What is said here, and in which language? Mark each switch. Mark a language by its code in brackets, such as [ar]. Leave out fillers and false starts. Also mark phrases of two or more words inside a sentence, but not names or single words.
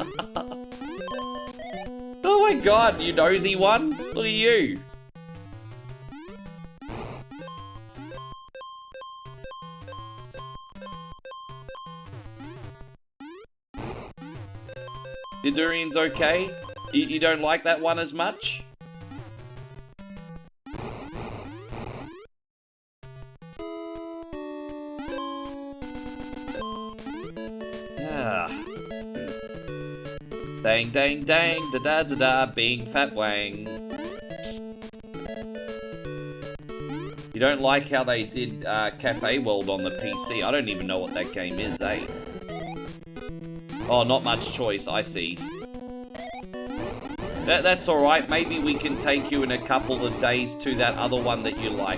[en] Oh my god, you nosy one. Look at you. Your durian's okay? You don't like that one as much? Ah. Dang, dang, dang, da da da da, being fat wang. You don't like how they did Cafe World on the PC? I don't even know what that game is, eh? Oh, not much choice, I see. That's alright, maybe we can take you in a couple of days to that other one that you like.